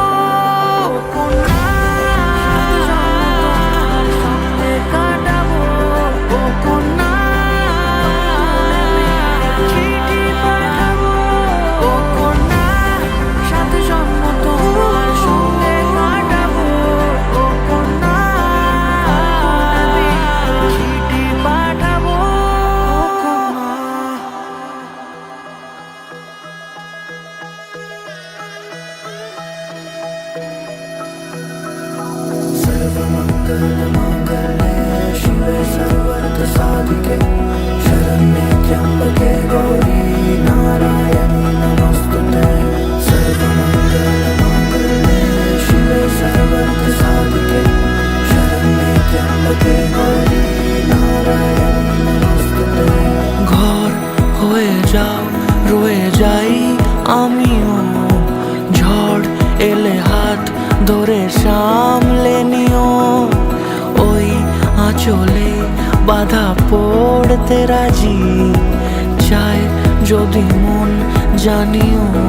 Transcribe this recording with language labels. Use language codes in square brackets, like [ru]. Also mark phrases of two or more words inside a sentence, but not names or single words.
[bn] ও কন্যা, 7 জন্ম তোমার সঙ্গে কাটাবো, ও কন্যা চিঠি পাঠাবো। ও কন্যা, 7 জন্ম তোমার সঙ্গে কাটাবো, ও কন্যা চিঠি পাঠাবো। [sa] सर्वमङ्गलमाङ्गल्ये शिवे सर्वार्थसाधिके, शरण्ये त्र्यम्बके गौरी नारायणी नमोस्तुते। सर्वमङ्गलमाङ्गल्ये शिवे सर्वार्थसाधिके, शरण्ये त्र्यम्बके गौरी नारायणी नमोस्तुते। [bn] ঘর হয়ে যাও, রয়ে যাই আমিও, ঝড় এলে হাত ধরে সামলে নিও। ওই আঁচলে বাধা পড়তে রাজি, চাই যদি মন জানিও।